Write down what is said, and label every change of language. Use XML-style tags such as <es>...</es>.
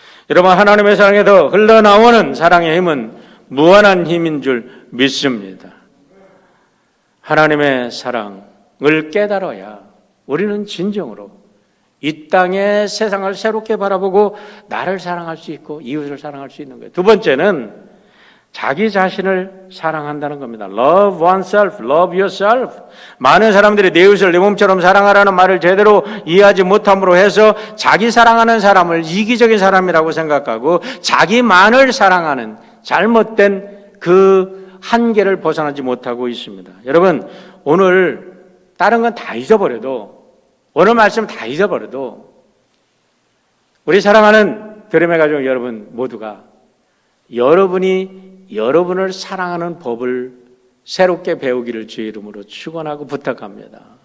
<ko>여러분, 하나님의 사랑에서 흘러나오는 사랑의 힘은 무한한 힘인 줄 믿습니다. 하나님의 사랑을 깨달아야 우리는 진정으로 이 땅의 세상을 새롭게 바라보고 나를 사랑할 수 있고 이웃을 사랑할 수 있는 거예요. 두 번째는 자기 자신을 사랑한다는 겁니다.</ko> <en>Love oneself, love yourself.</en> <ko>많은 사람들이 내 이웃을 내 몸처럼 사랑하라는 말을 제대로 이해하지 못함으로 해서 자기 사랑하는 사람을 이기적인 사람이라고 생각하고 자기만을 사랑하는 잘못된 그 한계를 벗어나지 못하고 있습니다. 여러분, 오늘 다른 건 다 잊어버려도 오늘 말씀 다 잊어버려도 우리 사랑하는 드림의 가족 여러분 모두가 여러분이 여러분을 사랑하는 법을 새롭게 배우기를 주의 이름으로 축원하고 부탁합니다.</ko>